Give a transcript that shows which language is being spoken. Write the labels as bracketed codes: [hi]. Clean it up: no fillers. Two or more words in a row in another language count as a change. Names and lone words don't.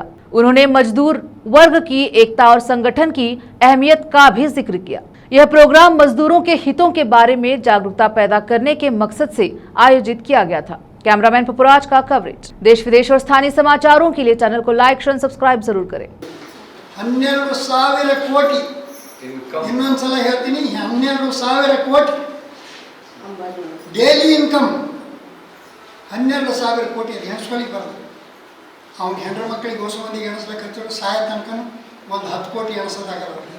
[hi] उन्होंने मजदूर वर्ग की एकता और संगठन की अहमियत का भी जिक्र किया। यह प्रोग्राम मजदूरों के हितों के बारे में जागरूकता पैदा करने के मकसद से आयोजित किया गया था। कैमरामैन पपुराज का कवरेज। देश विदेश और स्थानीय समाचारों के लिए चैनल को [en] like, share, subscribe [hi] जरूर करें। [kn] 12,000 ಕೋಟಿ ಇನ್ನೊಂದ್ಸಲ ಹೇಳ್ತೀನಿ 12,000 ಕೋಟಿ [en] daily income [kn] 12,000 ಕೋಟಿ ಅದು ಎಣಿಸ್ಕೊಳ್ಳಿಕ್ಕೆ ಬರೋದು ಅವ್ನ ಹೆಂಡ್ರ ಮಕ್ಕಳಿಗೆ ಹೊಸ ಮಂದಿಗೆ ಎಣಿಸ್ಬೇಕು ಹಚ್ಚಿದ್ರು ಸಾಯ ತನಕ ಒಂದು 10 ಕೋಟಿ ಎಣಿಸೋದಾಗಲ್ಲ